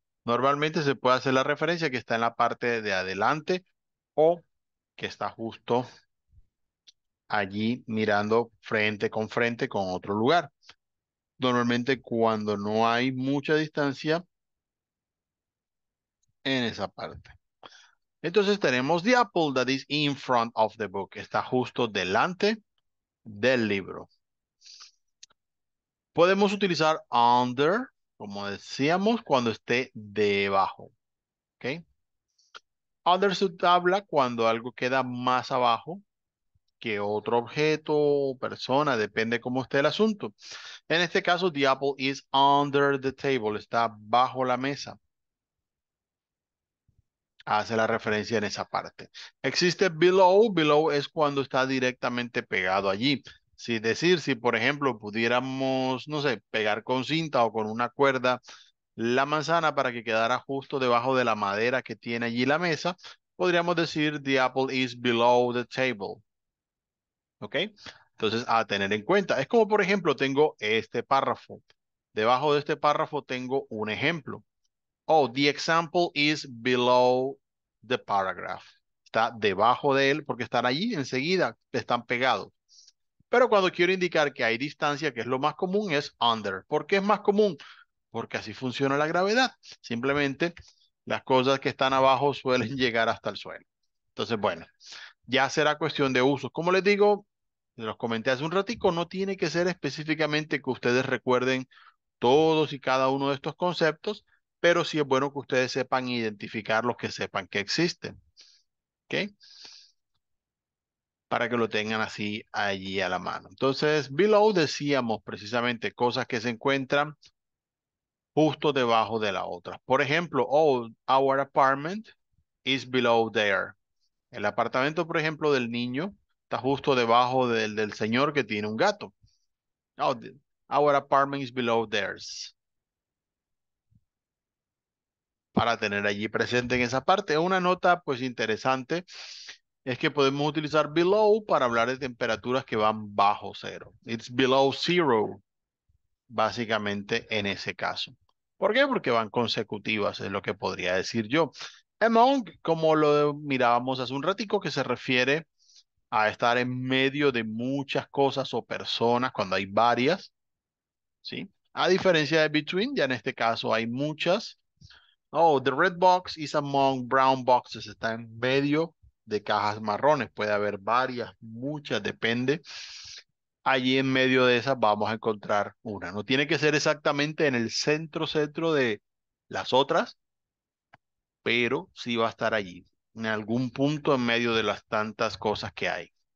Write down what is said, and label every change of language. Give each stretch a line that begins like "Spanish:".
Spanish: Normalmente se puede hacer la referencia que está en la parte de adelante o que está justo allí mirando frente con otro lugar. Normalmente cuando no hay mucha distancia en esa parte. Entonces tenemos
English: the apple that is in front of the book.
Spanish: Está justo delante del libro. Podemos utilizar under, como decíamos, cuando esté debajo. ¿Ok? Under se habla cuando algo queda más abajo que otro objeto o persona, depende cómo esté el asunto. En este caso,
English: the apple is under the table,
Spanish: está bajo la mesa. Hace la referencia en esa parte. Existe below, below es cuando está directamente pegado allí. Si decir, si por ejemplo pudiéramos, no sé, pegar con cinta o con una cuerda la manzana para que quedara justo debajo de la madera que tiene allí la mesa, podríamos decir
English: the apple is below the table.
Spanish: ¿Ok? Entonces, a tener en cuenta. Es como, por ejemplo, tengo este párrafo. Debajo de este párrafo tengo un ejemplo.
English: Oh, the example is below the paragraph.
Spanish: Está debajo de él porque están allí enseguida, están pegados. Pero cuando quiero indicar que hay distancia, que es lo más común, es under. ¿Por qué es más común? Porque así funciona la gravedad. Simplemente las cosas que están abajo suelen llegar hasta el suelo. Entonces, bueno, ya será cuestión de uso. Como les digo, los comenté hace un ratico, no tiene que ser específicamente que ustedes recuerden todos y cada uno de estos conceptos, pero sí es bueno que ustedes sepan identificar los que sepan que existen, ¿ok? Para que lo tengan así allí a la mano. Entonces, below decíamos precisamente cosas que se encuentran justo debajo de la otra.
English: Por ejemplo, oh, our apartment is below there.
Spanish: El apartamento, por ejemplo, del niño está justo debajo del señor que tiene un gato.
English: Oh, our apartment is below theirs.
Spanish: Para tener allí presente en esa parte. Una nota pues interesante es que podemos utilizar below para hablar de temperaturas que van bajo cero.
English: It's below zero,
Spanish: básicamente en ese caso. ¿Por qué? Porque van consecutivas, es lo que podría decir yo. Among, como lo mirábamos hace un ratico, que se refiere a estar en medio de muchas cosas o personas cuando hay varias, ¿sí? A diferencia de between, ya en este caso hay muchas.
English: Oh, the red box is among brown boxes.
Spanish: Está en medio de cajas marrones. Puede haber varias, muchas, depende. Allí en medio de esas vamos a encontrar una. No tiene que ser exactamente en el centro de las otras, pero sí va a estar allí, en algún punto en medio de las tantas cosas que hay.